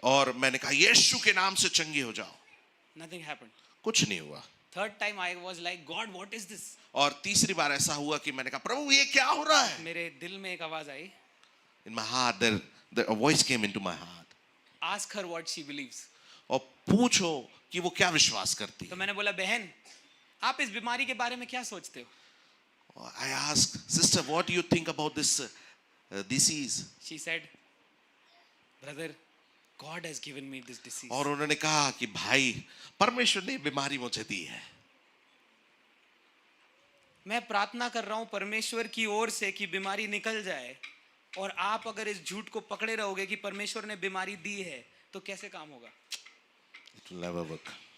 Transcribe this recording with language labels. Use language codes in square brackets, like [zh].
[hi] और मैंने कहा यीशु के नाम से चंगी हो जाओ। [en] Nothing happened. [hi] कुछ नहीं हुआ। [en] Third time I was like, God, what is this? [hi] और तीसरी बार ऐसा हुआ कि मैंने कहा प्रभु ये क्या हो रहा है? मेरे दिल में एक आवाज आई. [en] In my heart a voice came into my heart. Ask her what she believes. [hi] और पूछो कि वो क्या विश्वास करती तो है। मैंने बोला बहन, आप इस बीमारी के बारे में क्या सोचते हो? [en] I asked, sister, what do you think about this disease? She said, brother, God has given me this disease. [hi] और उन्होंने कहा कि भाई परमेश्वर ने बीमारी मुझे दी है। मैं प्रार्थना कर रहा हूं परमेश्वर की ओर से कि बीमारी निकल जाए, और आप अगर इस झूठ को पकड़े रहोगे कि परमेश्वर ने बीमारी दी है तो कैसे काम होगा? [en] It will never work.